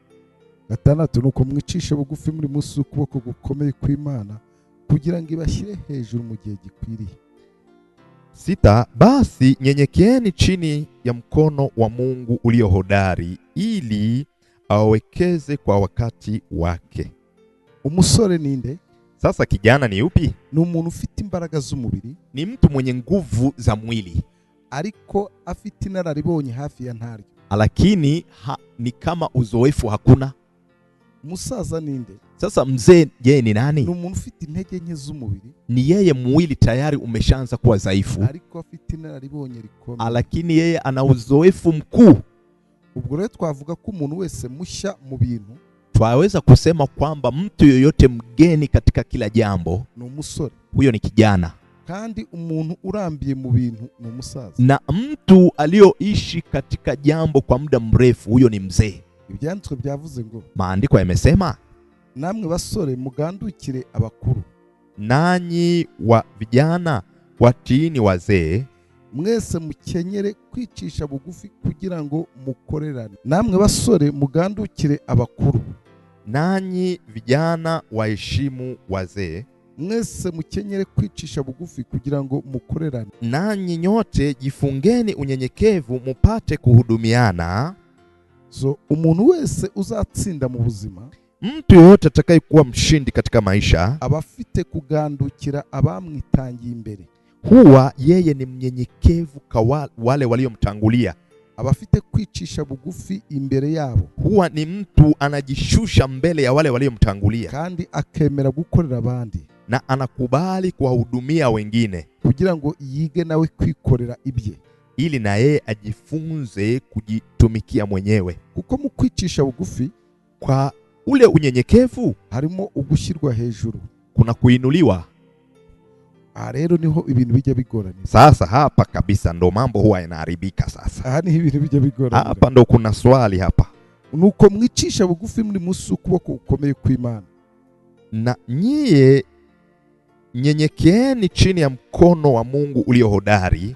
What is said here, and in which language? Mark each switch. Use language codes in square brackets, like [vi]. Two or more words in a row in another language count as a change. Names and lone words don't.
[rw] 6 nuko mwicisha bugufi muri munsi ukuboko gukomeye kw'Imana kugira ngo ibashyire hejuru mu gihe gikwiriye. [sw] 6 Basi nyenyekeeni chini ya mkono wa Mungu ulio hodari, ili awekeze kwa wakati wake. [rw] Umusore ninde? [sw] Sasa kijana ni upi? [rw] Ni umuntu ufite imbaraga z'umubiri, [sw] ni mtu mwenye nguvu za mwili, [rw] ariko afite inararibonye hafi ya ntaryo, [sw] lakini ni kama uzoefu hakuna. [rw] Umusaza ninde? [sw] Sasa mzee je ni nani? [rw] Ni umuntu ufite intege nke z'umubiri, [sw] ni yeye mwili tayari umeshaanza kuwa dhaifu, [rw] ariko afite inararibonye rikomeye, [sw] lakini yeye ana uzoefu mkuu. [rw] Ubwo rero twavuga ko umuntu wese mushya mu bintu, [sw] twaweza kusema kwamba mtu yoyote mgeni katika kila jambo [rw] ni umusore, [sw] huyo ni kijana. [rw] Kandi umuntu urambiye mu bintu ni umusaza, [sw] na mtu aliyoishi katika jambo kwa muda mrefu huyo ni mzee. [rw] Ibyanditswe byavuze ngo, [sw] maandiko yamesema, [rw] namwe basore mugandukire abakuru, [sw] nanyi wa vijana watiini wazee, [rw] mwese mukenyere kwicisha bugufi kugira ngo mukorerane. Namwe basore mugandukire abakuru, [sw] nanyi vijana waheshimu wazee, [rw] mwese mukenyere kwicisha bugufi kugira ngo mukorerane. [sw] Nanyi nyote jifungeni unyenyekevu mupate kuhudumiana. [rw] So umuntu wese uzatsinda mu buzima, [sw] mtu yote atakayekuwa mshindi katika maisha, [rw] abafite kugandukira abamwitangiye imbere, [sw] huwa yeye ni mnyenyekevu kwa wale waliomtangulia, [rw] abafite kwicisha bugufi imbere yabo, [sw] huwa ni mtu anajishusha mbele ya wale waliomtangulia, [rw] kandi akemera gukorera abandi, [sw] na anakubali kuwahudumia wengine, [rw] kugira ngo yige nawe kwikorera ibye, [sw] ili na yeye ajifunze kujitumikia mwenyewe. [rw] Kuko mu kwicisha bugufi, [sw] kwa ule unyenyekevu, [rw] harimo ugushyirwa hejuru, [sw] kuna kuinuliwa. [rw] rero niho ibintu bijya bigorana. [sw] Sasa hapa kabisa ndo mambo huwa yanaharibika sasa. [rw] Aha niho ibintu bijya bigorana. [sw] Hapa ndo kuna swali hapa. [rw] Nuko mwicisha bugufi muri munsi ukuboko ukomeye kw'Imana. [sw] Na nyie nyenyekeeni chini ya mkono wa Mungu ulio hodari.